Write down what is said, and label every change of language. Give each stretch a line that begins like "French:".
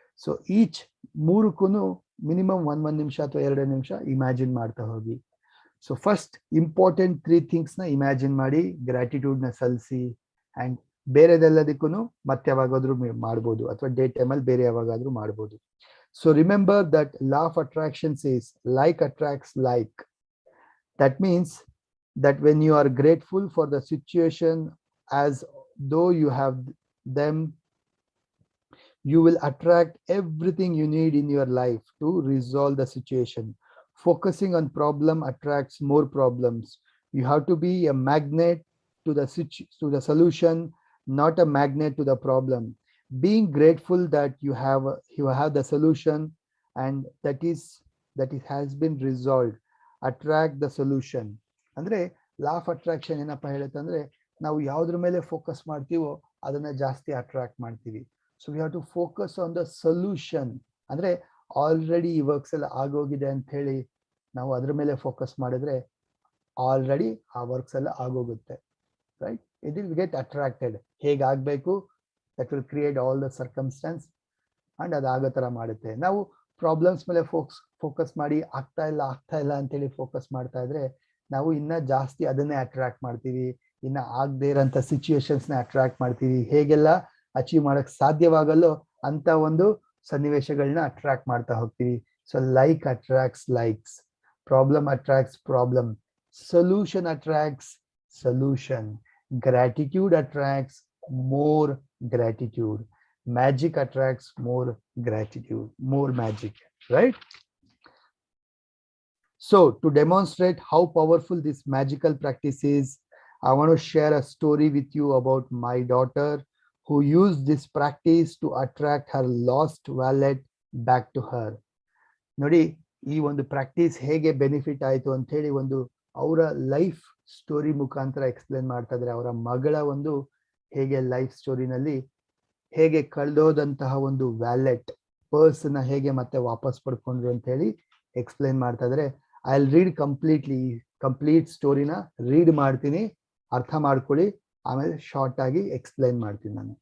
Kannada: So each ಮೂರಕ್ಕೂ minimum 1 ನಿಮಿಷ ಅಥವಾ 2 ನಿಮಿಷ ಇಮ್ಯಾಜಿನ್ ಮಾಡ್ತಾ ಹೋಗಿ. ಸೊ ಫಸ್ಟ್ ಇಂಪಾರ್ಟೆಂಟ್ 3 ಥಿಂಗ್ಸ್ ನ ಇಮ್ಯಾಜಿನ್ ಮಾಡಿ, ಗ್ರಾಟಿಟ್ಯೂಡ್ ನ ಸಲ್ಲಿಸಿ, ಅಂಡ್ ಬೇರೆದೆಲ್ಲದಕ್ಕೂ ಮತ್ತೆ ಯಾವಾಗಾದ್ರೂ ಮಾಡ್ಬೋದು, ಅಥವಾ ಡೇ ಟೈಮ್ ಅಲ್ಲಿ ಬೇರೆ ಯಾವಾಗಾದ್ರೂ ಮಾಡ್ಬೋದು.
English: So remember that law of attraction says like attracts like. That means that when you are grateful for the situation as though you have them, you will attract everything you need in your life to resolve the situation. Focusing on problem attracts more problems. You have to be a magnet to the solution, not a magnet to the problem. Being grateful that you have the solution and that it has been resolved, attract the solution.
Kannada: ಅಂದ್ರೆ law of attraction ಏನಪ್ಪಾ ಹೇಳುತ್ತಂದ್ರೆ, ನಾವು ಯಾವ್ದ್ರ ಮೇಲೆ focus ಮಾಡ್ತೀವೋ ಅದನ್ನ ಜಾಸ್ತಿ attract ಮಾಡ್ತೀವಿ.
English: So we have to focus on the solution.
Kannada: ಅಂದ್ರೆ ಆಲ್ರೆಡಿ ಈ ವರ್ಕ್ಸ್ ಎಲ್ಲ ಆಗೋಗಿದೆ ಅಂತ ಹೇಳಿ ನಾವು ಅದ್ರ ಮೇಲೆ ಫೋಕಸ್ ಮಾಡಿದ್ರೆ ಆಲ್ರೆಡಿ ಆ ವರ್ಕ್ಸ್ ಎಲ್ಲ ಆಗೋಗುತ್ತೆ.
English: Right? It will get attracted. ಹೇಗಾಗಬೇಕು, that will create all the circumstance, and
Kannada: ಅದು ಆಗೋ ತರ ಮಾಡುತ್ತೆ. ನಾವು ಪ್ರಾಬ್ಲಮ್ಸ್ ಮೇಲೆ ಫೋಕಸ್ ಮಾಡಿ ಆಗ್ತಾ ಇಲ್ಲ ಅಂತೇಳಿ ಫೋಕಸ್ ಮಾಡ್ತಾ ಇದ್ರೆ ನಾವು ಇನ್ನ ಜಾಸ್ತಿ ಅದನ್ನೇ ಅಟ್ರಾಕ್ಟ್ ಮಾಡ್ತೀವಿ. ಇನ್ನ ಆಗದೆ ಇರೋಂಥ ಸಿಚುಯೇಷನ್ಸ್ ನ ಅಟ್ರಾಕ್ಟ್ ಮಾಡ್ತೀವಿ. ಹೇಗೆಲ್ಲ ಅಚೀವ್ ಮಾಡಕ್ ಸಾಧ್ಯವಾಗಲ್ಲೋ ಅಂತ ಒಂದು ಸನ್ನಿವೇಶಗಳನ್ನ ಅಟ್ರಾಕ್ಟ್ ಮಾಡ್ತಾ ಹೋಗ್ತೀವಿ.
English: So like attracts likes, problem attracts problem, solution attracts solution, gratitude attracts more gratitude, magic attracts more gratitude, more magic. Right? So to demonstrate how powerful this magical practice is, I want to share a story with you about my daughter who used this practice to attract her lost wallet back to her.
Kannada: ನೋಡಿ, ಈ ಒಂದು practice ಹೇಗೆ benefit ಆಯ್ತು ಅಂತ ಹೇಳಿ ಒಂದು ಅವರ life story ಮುಖಾಂತರ ಎಕ್ಸ್ಪ್ಲೇನ್ ಮಾಡ್ತಾ ಇದ್ರೆ, ಅವರ ಮಗಳ ಒಂದು ಹೇಗೆ ಲೈಫ್ ಸ್ಟೋರಿನಲ್ಲಿ ಹೇಗೆ ಕಳೆದೋದಂತಹ ಒಂದು ವ್ಯಾಲೆಟ್ ಪರ್ಸ್ ನ ಹೇಗೆ ಮತ್ತೆ ವಾಪಸ್ ಪಡ್ಕೊಂಡ್ರು ಅಂತ ಹೇಳಿ ಎಕ್ಸ್ಪ್ಲೇನ್ ಮಾಡ್ತಾ ಇದ್ರೆ,
English: I will read
Kannada: complete ಸ್ಟೋರಿನ read ಮಾಡ್ತೀನಿ, ಅರ್ಥ ಮಾಡ್ಕೊಳ್ಳಿ, ಆಮೇಲೆ ಶಾರ್ಟ್ ಆಗಿ ಎಕ್ಸ್ಪ್ಲೇನ್ ಮಾಡ್ತೀನಿ ನಾನು.